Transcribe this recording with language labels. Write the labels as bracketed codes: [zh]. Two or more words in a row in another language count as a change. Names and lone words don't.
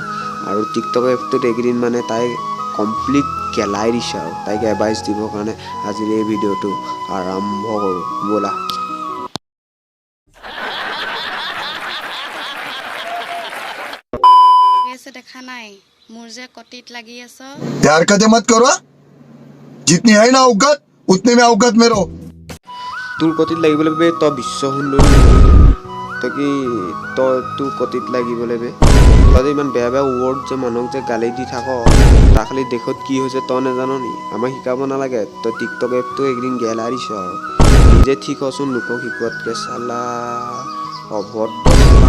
[as] আৰু টিকটক এপটোত এইকেইদিন তাই কমপ্লিট গেলাই দিছে আৰু তাইক এডভাইচ দিবৰ কাৰণে আজিৰ এই ভিডিঅ'টো আৰম্ভ কৰোঁ ব'লা। দেখা নাই মোৰ যে কটিত লাগি আছ। [hi] यार कदे मत करो, जितनी है ना औकात उतने में औकात में रहो। [as] তোৰ কটিত লাগিবলৈ বে তই বিশ্ব সুন্দৰী তই কি তোৰ কটিত লাগিবলৈ বে তই যে ইমান বেয়া বেয়া ৱৰ্ড যে মানুহক যে গালি দি থাক, তাৰ খালি দেশত কি হৈছে তই নাজান নি? আমাক শিকাব নালাগে। তই টিকটক এপটো একদিন গেলাই দিছ আৰু নিজে ঠিক হচোন, লোকক শিকোৱাতকৈ চালা অভদ্ৰ চালা।